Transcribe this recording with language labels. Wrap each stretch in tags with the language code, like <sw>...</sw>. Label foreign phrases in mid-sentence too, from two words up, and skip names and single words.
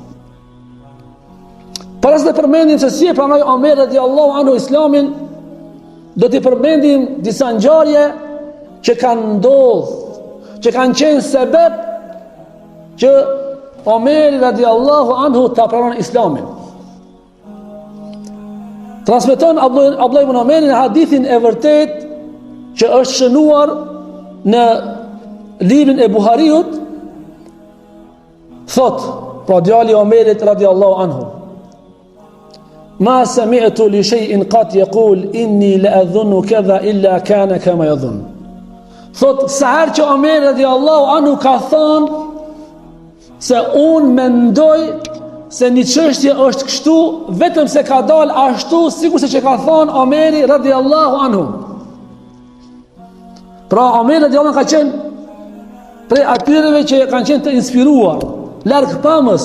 <sq>Para se të përmendim se si e pranoi Omer</sq> <ar>رضي الله عنه</ar> <sq>Islamin, do t'i përmendim disa ngjarje që kanë ndodhur, që kanë qenë sebeb që Omeri</sq> <ar>رضي الله عنه</ar> <sq>ta pranon Islamin. Transmeton Abdullah ibn Omeri në hadithin e vërtet që është shënuar në librin e Buhariut, thot, pra djali Omerit</sq> <ar>رضي الله عنه: ما سمعت لشيء قط يقول إني لأظن كذا إلا كان كما يظن.</ar> <sq>Thot, sa herë që Omer</sq> <ar>رضي الله عنه</ar> <sq>ka thënë se unë mendoj se një çështje është kështu, vetëm se ka dalë ashtu sikur se që ka thënë Omeri</sq> <ar>رضي الله عنه.</ar> <sq>Pra Omeri</sq> <ar>رضي الله عنه</ar> <sq>ka qenë prej atyreve që kanë qenë të inspiruar, larg pamës.</sq>